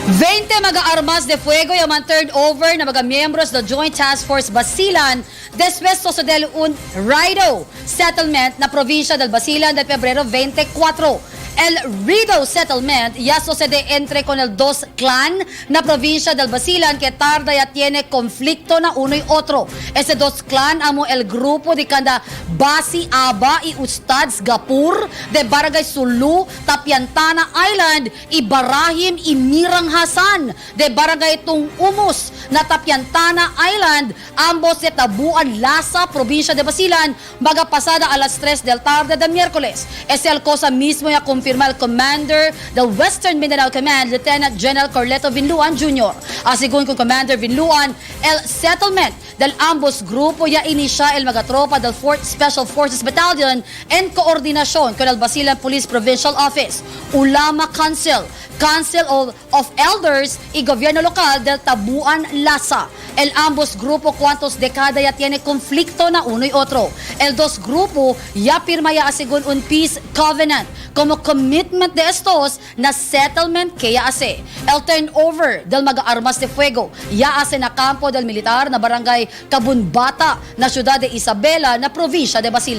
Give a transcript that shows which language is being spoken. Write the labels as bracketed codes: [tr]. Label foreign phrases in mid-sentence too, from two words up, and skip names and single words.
[cbk] 20 mag-armas de fuego y man turned over na mga miyembros do Joint Task Force Basilan después sucedeu un Rido settlement na provincia del Basilan del Pebrero 24. El Rido settlement ya sucede entre con el dos clan na provincia del Basilan que tarda ya tiene conflicto na uno y otro. Ese dos clan amo el grupo de kanda Basi Aba y Ustads Gapur de Barangay Sulu, Tapiantana Island y Barahim y Mirang Hasan de Barangay Tung Umus na Tapiantana Island, ambos de Tabuan Lasa, provincia de Basilan, baga pasada a las 3 del tarde de miércoles. Es el cosa mismo ya confirma el commander del Western Mindanao Command, Lieutenant General Corleto Vinluan Jr. Asigun con Commander Vinluan, el settlement del ambos grupo ya inicia el magatropa del 4th Special Forces Battalion en coordinación con el Basilan Police Provincial Office, Ulama Council of Elders y Gobierno Local del Tabuan Lasa. El ambos grupo cuantos dekada ya tiene conflicto na uno y otro. El dos grupo ya firma ya asigun un [en] peace covenant [cbk] como commitment de estos na settlement que ya hace. El turnover del mag-armas de fuego ya hace na campo del militar na barangay Kabunbata na siyudad de Isabela na probinsya de Basilan.